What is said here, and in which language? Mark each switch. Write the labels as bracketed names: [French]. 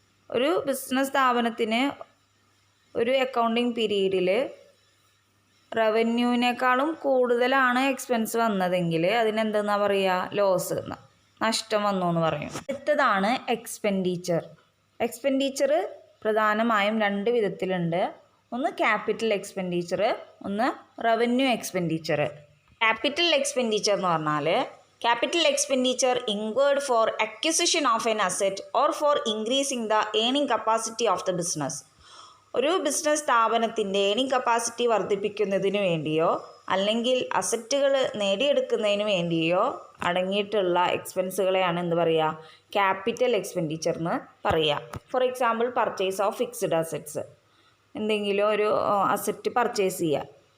[Malayalam] ഒരു ബിസിനസ് സ്ഥാപനത്തിന് ഒരു അക്കൗണ്ടിങ് പീരീഡിൽ റവന്യൂവിനേക്കാളും കൂടുതലാണ് എക്സ്പെൻസ് വന്നതെങ്കിൽ അതിനെന്തെന്നാ പറയുക, ലോസ്, നഷ്ടം വന്നു എന്ന് പറയും. അടുത്തതാണ് എക്സ്പെൻഡിച്ചർ. എക്സ്പെൻഡിച്ചർ പ്രധാനമായും രണ്ട് വിധത്തിലുണ്ട്. ഒന്ന് ക്യാപിറ്റൽ എക്സ്പെൻഡിച്ചർ, ഒന്ന് റവന്യൂ എക്സ്പെൻഡിച്ചർ. ക്യാപിറ്റൽ എക്സ്പെൻഡിച്ചർ എന്ന് പറഞ്ഞാൽ [English] capital expenditure incurred for acquisition of an asset or for increasing the earning capacity of the business. [Malayalam] ഒരു ബിസിനസ് സ്ഥാപനത്തിൻ്റെ ഏണിംഗ് കപ്പാസിറ്റി വർദ്ധിപ്പിക്കുന്നതിന് വേണ്ടിയോ അല്ലെങ്കിൽ അസറ്റുകൾ നേടിയെടുക്കുന്നതിന് വേണ്ടിയോ അടങ്ങിയിട്ടുള്ള എക്സ്പെൻസുകളെയാണ് എന്ത് പറയുക, ക്യാപിറ്റൽ എക്സ്പെൻഡിച്ചർ എന്ന് പറയുക. [English] For example purchase of fixed assets. [Malayalam] എന്തെങ്കിലും ഒരു അസറ്റ് പർച്ചേസ് ചെയ്യുക.